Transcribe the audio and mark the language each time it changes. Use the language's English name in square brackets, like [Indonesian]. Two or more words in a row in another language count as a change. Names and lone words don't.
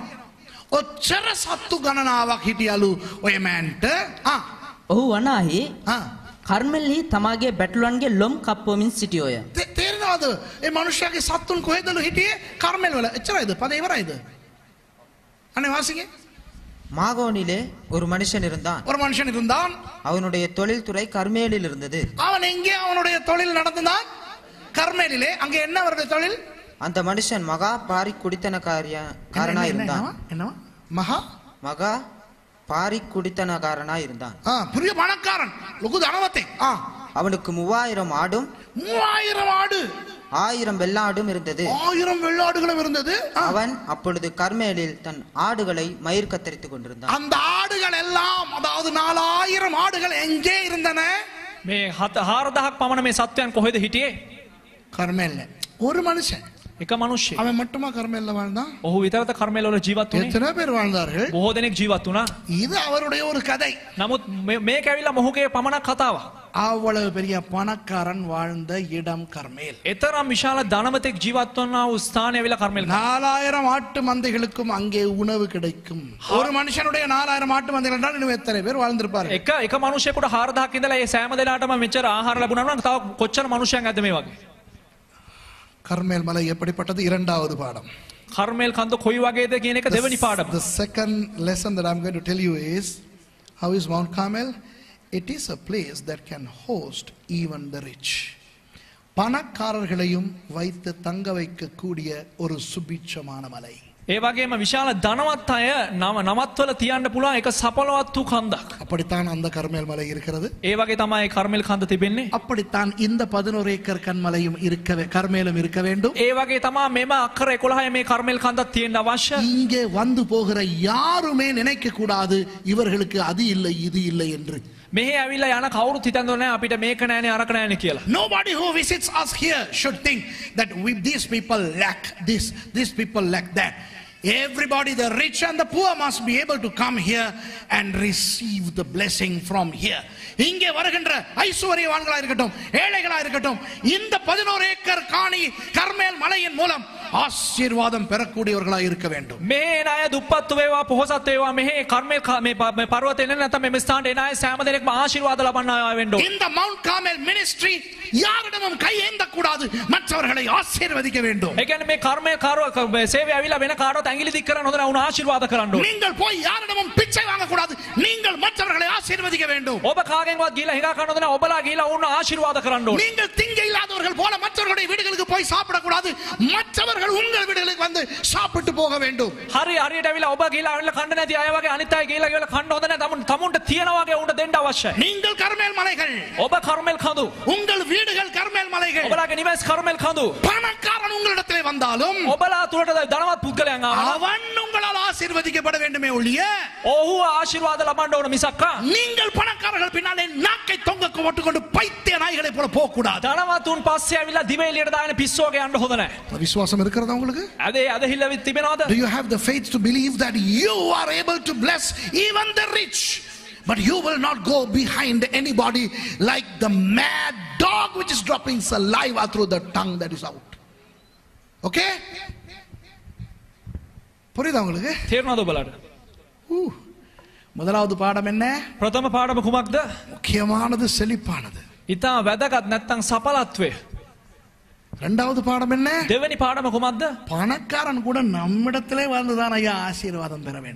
[Sinhala] ඔච්චර සත්තු ගණනාවක් හිටියලු ඔය මෑන්ට. ඔහු වනාහි කර්මෙල්හි තමාගේ බැටළුවන්ගේ ලොම් කප්පවමින් සිටියෝය. තේරෙනවද? ඒ මනුෂ්‍යයාගේ සත්තුන් කොහෙදලු හිටියේ? කර්මෙල් වල. එච්චරයිද? පද ඉවරයිද? අනේ වාසිගේ. [Tamil] மாகோனிலே ஒரு மனுஷன் இருந்தான். ஒரு மனுஷன் இருந்தான். அவனுடைய தொழில் துறை கர்மேலில் இருந்தது. அவன் எங்கே அவனுடைய தொழில் நடந்தான்? கர்மேலிலே. அங்க என்ன அவருடைய தொழில்? அந்த மனுஷன் மகா பாரி குடித்தனக்காரனாய் இருந்தான். என்ன? மகா பாரி குடித்தனக்காரனாய் இருந்தான். பெரிய பணக்காரன். [Sinhala] ලොකු ධනවත්තා. [Tamil] அவனுக்கு 3000 ஆடும் 3000 ஆடு 1000 வெள்ளாடும் இருந்தது. 1000 வெள்ளாடுகளும் இருந்தது. அவன் அப்பொழுது கர்மேலில் தன் ஆடுகளை மயிர் கத்தரித்துக் கொண்டிருந்தான். அந்த ஆடுகள் எல்லாம், அதாவது 4000 ஆடுகள் எங்கே இருந்தன? [Sinhala] මේ 4000ක් පමණ මේ සත්වයන් කොහෙද හිටියේ? [Tamil] கர்மேல்ல. ஒரு மனுஷன். [Sinhala] එක මිනිහෙක්. [Tamil] அவன் மட்டுமா கர்மேல்ல வாழ்ந்தான்? [Sinhala] ඔහු විතරද කර්මෙල් වල ජීවත් වුණේ? [Tamil] எத்தனை பேர் வாழ்ந்தார்கள்? [Sinhala] බොහෝ දෙනෙක් ජීවත් වුණා. [Tamil] இது அவருடைய ஒரு கதை. [Sinhala] නමුත් මේක ඇවිල්ලා මොහුගේ පමණක් කතාවක්. [Tamil] அவ்வளவு பெரிய பணக்காரன் வாழ்ந்த இடம் கர்மேல். [Sinhala] එතරම් විශාල ධනවතෙක් ජීවත් වුණා වූ ස්ථානය ඇවිල්ලා කර්මෙල්. [Tamil] 4000 ஆட்டு மந்தைகளுக்கும் அங்கே உணவு கிடைக்கும். ஒரு மனுஷனுடைய 4000 ஆட்டு மந்தைகள் என்றால் இன்னும் எத்தனை பேர் வாழ்ந்திருப்பார்கள்? [Sinhala] එක මිනිහෙකුට 4000ක් ඉඳලා ඒ සෑම දෙනාටම මෙච්චර ආහාර ලැබුණා නම් තව කොච්චර මිනිහයන් ඇද්ද මේ වගේ? [Tamil] கர்மேல் மலை எப்படிப்பட்டது? இரண்டாவது பாடம். [Sinhala] කර්මෙල් කන්ද කොයි වගේද කියන එක දෙවෙනි පාඩම. [English] The second lesson that I'm going to tell you is, how is Mount Carmel? It is a place that can host even the rich. [Tamil] பணக்காரர்களையும் வைத்து தங்க வைக்கக்கூடிய ஒரு சுபிட்சமான மலை. [Sinhala] ඒ වගේම විශාල ධනවත් අය නමත්වල තියන්න පුළුවන් එක සපලවත් වූ කන්දක්. [Tamil] அப்படித்தான் அந்த கர்மேல் மலை இருக்கிறது. [Sinhala] ඒ වගේ තමයි කර්මෙල් කන්ද තිබෙන්නේ. [Tamil] அப்படித்தான் இந்த 11 ஏக்கர் கன்மலையும் கர்மேலும் இருக்க வேண்டும். [Sinhala] ඒ වගේ තමයි මෙම අක්කර 11 මේ කර්මෙල් කන්දක් තියෙන්න අවශ්‍ය. [Tamil] இங்கே வந்து போகிற யாருமே நினைக்க கூடாது இவர்களுக்கு அது இல்லை இது இல்லை என்று. [Sinhala] මෙහි ඇවිල්ලා යන කවුරුත් හිතන්නේ නැහැ අපිට මේක නැහැනේ අරක නැහැනේ කියලා. [English] Nobody who visits us here should think that these people lack this, these people lack that. Everybody, the rich and the poor, must be able to come here and receive the blessing from here. [Tamil] இங்கே வருகின்ற ஐஸ்வர்யவான்களா இருக்கட்டும், ஏழைகளா இருக்கட்டும், இந்த 11 ஏக்கர் காணி கர்மேல் மலையின் மூலம் ஆசீர்வாதம் பெறக்கூடியவர்களாய் இருக்க வேண்டும். [Sinhala] මේ එන අය දුප්පත් වේවා පොහොසත් වේවා මෙහි කර්මල් මේ පර්වතේ නැත්නම් මේ ස්ථානයේ එන අය සෑම දෙනෙක්ම ආශිර්වාද ලබන්න අය වෙන්න ඕන. [English] In the Mount Carmel ministry [Tamil] யாரிடமும் கை ஏந்த கூடாது, மற்றவர்களை ஆசீர்வதிக்க வேண்டும். [Sinhala] ඒ කියන්නේ මේ කර්මයේ සේවය ඇවිල්ලා වෙන කාටවත් ඇඟිලි දික් කරන්න හොඳ නැහැ, උන් ආශිර්වාද කරන්න ඕන. [Tamil] நீங்கள் போய் யாரிடமும் பிச்சை வாங்க கூடாது, நீங்கள் மற்றவர்களை ஆசீர்வதிக்க வேண்டும். [Sinhala] ඔබ කාගෙන්වත් ගිහලා හිඟා කරන්න හොඳ නැහැ, ඔබලා ගිහලා උන් ආශිර්වාද කරන්න ඕන. [Tamil] நீங்கள் திங்க இல்லாதவர்கள் போல மற்றவர்களுடைய வீடுகளுக்கு போய் சாப்பிட கூடாது, மற்றவர்கள் உங்கள் வீடுகளுக்கு வந்து சாப்பிட்டு போக வேண்டும். [Sinhala] හරි හරියට ඇවිල්ලා ඔබ ගිහලා ඇවිල්ලා කන්න නැති අය වගේ අනිත් අය ගිහලා කන්න හොඳ නැහැ, තමුන්ට තියනවා වගේ උන්ට දෙන්න අවශ්‍යයි. [Tamil] நீங்கள் கர்மேல் மலைகள், [Sinhala] ඔබ කර්මල් කඳු, [Tamil] உங்கள் வீடுகள் கர்மேல் மலைகள். [Sinhala] ඔබලාගේ නිවස් කර්මල් කඳු. [Tamil] பணக்காரன் உங்களிடத்திலே வந்தாலும் [Sinhala] ඔබලා තුරට ධනවත් පුද්ගලයන් ආවම [Tamil] அவன் உங்களால் ஆசீர்வதிக்கப்பட வேண்டுமே ஒழிய [Sinhala] ඔහු ආශිර්වාද ලබන්න ඕන මිසක්කා [Tamil] நீங்கள் பணக்காரர்கள் பின்னாலே நாக்கை தொங்க போட்டுக்கொண்டு பைத்திய நாய்களை போல போக கூடாது. [Sinhala] ධනවතුන් පස්සේ ඇවිල්ලා දිව එළියට දාගෙන පිස්සෝ වගේ යන්න හොඳ නැහැ. [Tamil] விசுவாசம் இருக்கிறதா உங்களுக்கு? [Sinhala] අද හිල්ල තිබෙනවද? [English] Do you have the faith to believe that you are able to bless even the rich, but you will not go behind anybody like the mad dog which is dropping saliva through the tongue that is out? [Tamil] Okay? புரியுதா உங்களுக்கு? [Sinhala] තේරුණාද ඔබලාට? [Tamil] முதலாவது பாடம் என்ன? [Sinhala] ප්‍රථම පාඩම කුමක්ද? [Tamil] முக்கியமானது செழிப்பானது. [Sinhala] ඊටා වැදගත් නැත්තම් සඵලත්වය. [Tamil] இரண்டாவது பாடம் என்ன? [Sinhala] දෙවෙනි පාඩම කුමක්ද? [Tamil] பணக்காரன் கூட நம்மிடத்திலே வந்துதான் ஐயா ஆசீர்வாதம் பெற வேண்டும்.